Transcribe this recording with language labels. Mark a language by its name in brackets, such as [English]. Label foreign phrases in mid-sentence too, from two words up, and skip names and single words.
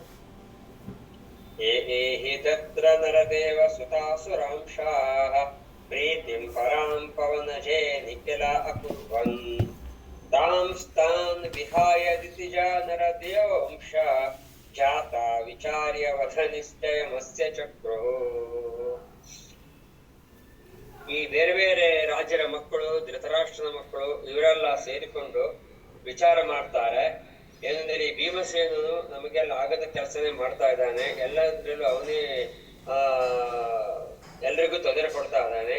[Sanskrit] ಏಹಿ ತತ್ರ ನರದೇವ ಸುತಾಸುರಾಂಶಾಃ ಪ್ರೀತಿಂ ಪರಾಂ ಪವನಜೇ ನಿಖಿಲ ಅಕುರ್ವನ್ ತಾಂಸ್ತಾನ್ ವಿಹಾಯ ದಿತಿಜಾ ನರದೇವಂಶ ಜಾತ ವಿಚಾರ್ಯ ವಧ ನಿಶ್ಚಯಮಸ್ಯ ಚಕ್ರುಃ. [Kannada] ಈ ಬೇರೆ ಬೇರೆ ರಾಜ್ಯರ ಮಕ್ಕಳು, ಧೃತರಾಷ್ಟ್ರನ ಮಕ್ಕಳು ಇವರೆಲ್ಲ ಸೇರಿಕೊಂಡು ವಿಚಾರ ಮಾಡ್ತಾರೆ. ಏನಂದ್ರೆ ಈ ಭೀಮಸೇನನು ನಮಗೆಲ್ಲ ಆಗದ ಕೆಲಸನೇ ಮಾಡ್ತಾ ಇದ್ದಾನೆ, ಎಲ್ಲದ್ರಲ್ಲೂ ಅವನೇ ಎಲ್ರಿಗೂ ತೊಂದರೆ ಕೊಡ್ತಾ ಇದ್ದಾನೆ.